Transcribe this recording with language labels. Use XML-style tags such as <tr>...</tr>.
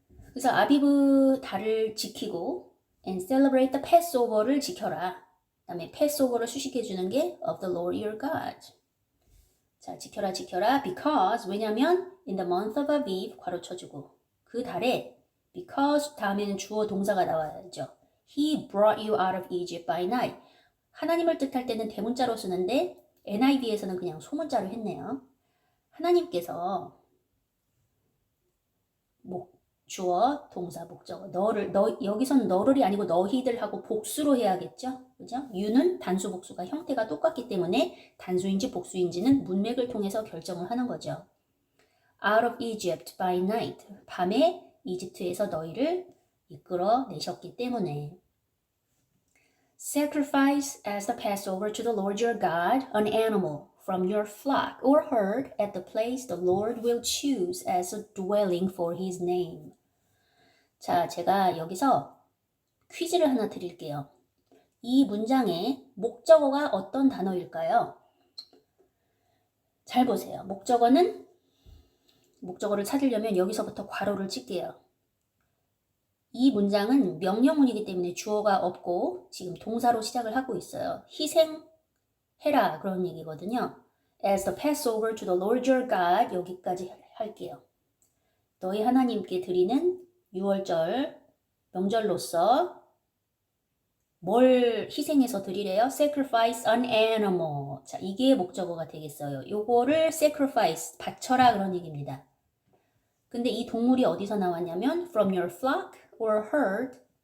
<ko>그래서 아비브 달을 지키고</ko> <en>and celebrate the Passover</en> <ko>를 지켜라. 그 다음에 Passover를 수식해 주는 게</ko> <en>of the Lord your God.</en> <ko>자, 지켜라 because 왜냐면</ko> <en>in the month of Aviv</en> <ko>괄호 쳐주고 그 달에 because 다음에는 주어 동사가 나와야죠.</ko> <en>He brought you out of Egypt by night.</en> <ko>하나님을 뜻할 때는 대문자로 쓰는데 NIV에서는 그냥 소문자로 했네요. 하나님께서 주어, 동사, 목적어. 여기선 너를이 아니고 너희들 하고 복수로 해야겠죠? 그죠? you는 단수, 복수가 형태가 똑같기 때문에 단수인지 복수인지는 문맥을 통해서 결정을 하는 거죠.</ko> <en>Out of Egypt by night.</en> <ko>밤에 이집트에서 너희를 이끌어 내셨기 때문에.</ko> <en>Sacrifice as the Passover to the Lord your God an animal from your flock or herd at the place the Lord will choose as a dwelling for his name.</en> <ko>자, 제가 여기서 퀴즈를 하나 드릴게요. 이 문장의 목적어가 어떤 단어일까요? 잘 보세요. 목적어를 찾으려면 여기서부터 괄호를 칠게요. 이 문장은 명령문이기 때문에 주어가 없고 지금 동사로 시작을 하고 있어요. 희생해라 그런 얘기거든요.</ko> <en>As the Passover to the Lord your God</en> <ko>여기까지 할게요. 너희 하나님께 드리는 유월절 명절로서 뭘 희생해서 드리래요?</ko> <en>Sacrifice an animal.</en> <ko>자, 이게 목적어가 되겠어요. 요거를 sacrifice, 바쳐라 그런 얘기입니다. 근데 이 동물이 어디서 나왔냐면</ko> <en>from your flock or herd.</en>